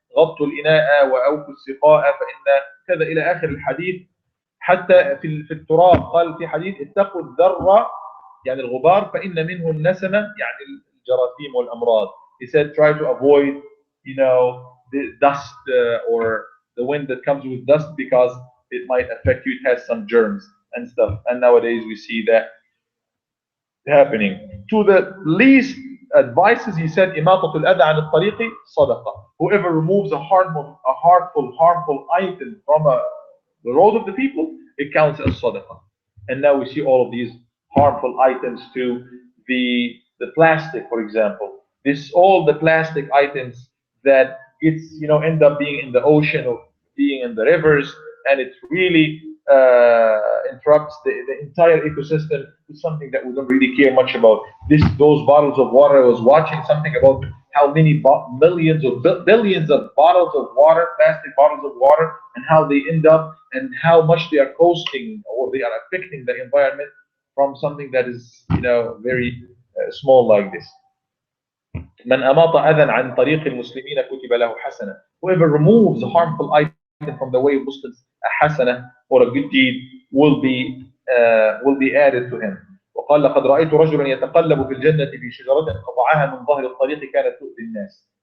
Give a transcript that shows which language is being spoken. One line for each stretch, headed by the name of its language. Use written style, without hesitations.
Arabic: غطوا الإناء وأوفوا السقاء فإن كذا إلى آخر الحديث. حتى في التراب قال في حديث اتقوا الذرة يعني الغبار فإن منه النسمة يعني الجراثيم والأمراض.
English: He said try to avoid the dust or the wind that comes with dust because it might affect you. It has some germs and stuff, and nowadays we see that happening. To the least advices, he said
Arabic: إماطة الأذى عن الطريق صدقة.
English: Whoever removes a harmful item from the road of the people, it counts as sadaqah. And now we see all of these harmful items to the plastic, for example. All the plastic items that end up being in the ocean or being in the rivers, and it really interrupts the entire ecosystem. It's something that we don't really care much about. Those bottles of water, I was watching something about how many millions or billions of bottles of water, plastic bottles of water, and how they end up and how much they are costing or they are affecting the environment from something that is very small like this.
Arabic: من أماط أذى عن طريق المسلمين كتب له حسنة.
English: Whoever removes a harmful item from the way of Muslims, a hasana or a good deed will be added to him.
Arabic: وقال لقد رأيت رجلا يتقلب في الجنة في شجرة قطعها من ظهر الطريق كانت تؤذي الناس.